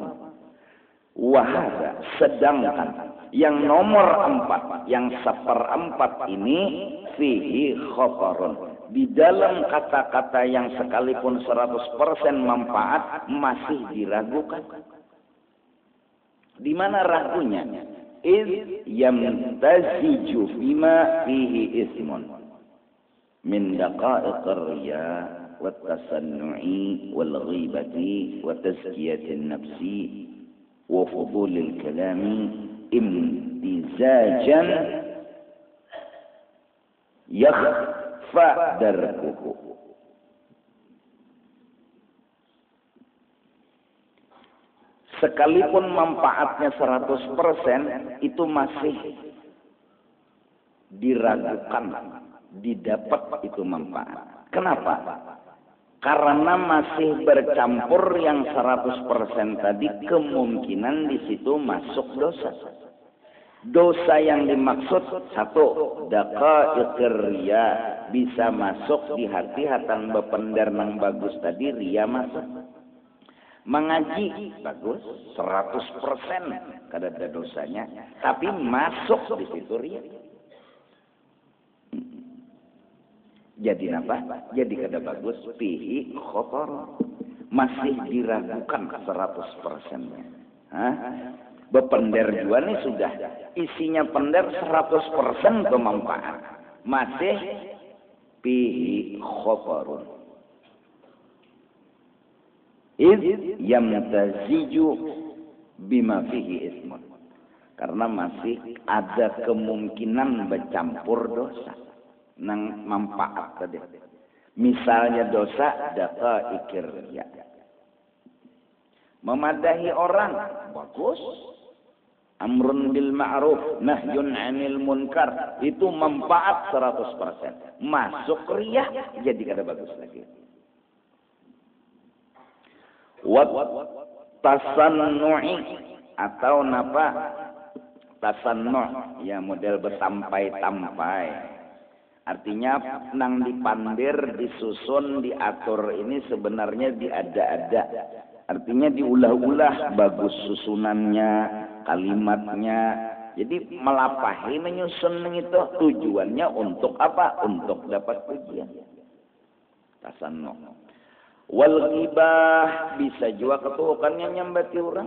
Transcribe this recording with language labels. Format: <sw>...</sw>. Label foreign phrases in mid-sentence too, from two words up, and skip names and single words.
<id>Wahada, sedangkan yang nomor 4, yang 1/4 ini</id> <ar>فيه خطر,</ar> <id>di dalam kata-kata yang sekalipun 100% manfaat masih diragukan. Di mana ragunya?</id> <ar>إذ يمتزج بما فيه إثم من دقائق الرياء والتصنع والغيبة وتزكية النفس وفضول الكلام امتزاجا يخفى دركه.</ar> <id>Sekalipun manfaatnya 100%, itu masih diragukan didapat itu manfaat. Kenapa? Karena masih bercampur yang 100% tadi, kemungkinan di situ masuk dosa. Dosa yang dimaksud 1,</id> <ar>دقائق الرياء,</ar> <bjn>bisa masuk di hati hatan bependar nang bagus tadi, riya masuk. Mengaji bagus 100%, kada ada dosanya, tapi masuk di situ riya.</bjn> <id>Jadi apa?</id> <bjn>Jadi kada bagus,</bjn> <ar>فيه خطر.</ar> <id>Masih diragukan 100%-nya.</id> <bjn>Bepender juga nih sudah isinya pender 100% bermanfaat.</bjn> <id>Masih</id> <ar>فيه خطر. إذ يمتزج بما فيه إثم.</ar> <id>Karena masih ada kemungkinan bercampur dosa nang manfaat tadi. Misalnya dosa</id> <ar>دقائق الرياء.</ar> <bjn>Memadahi orang bagus.</bjn> <ar>أمر بالمعروف نهي عن المنكر,</ar> <id>itu manfaat 100%.</id> <bjn>Masuk riya jadi kada bagus lagi.</bjn> <ar>والتصنع,</ar> <bjn>atau napa tasannu', ya model bertampai-tampai. Artinya nang dipandir, disusun, diatur ini sebenarnya diada-ada. Artinya diulah-ulah bagus susunannya, kalimatnya, Jadi melapahi menyusun itu tujuannya untuk apa?</bjn> <id>Untuk dapat pujian. Tasanno.</id> <ar>والغيبة</ar> <bjn>bisa juga ketukannya nyambati orang.</bjn>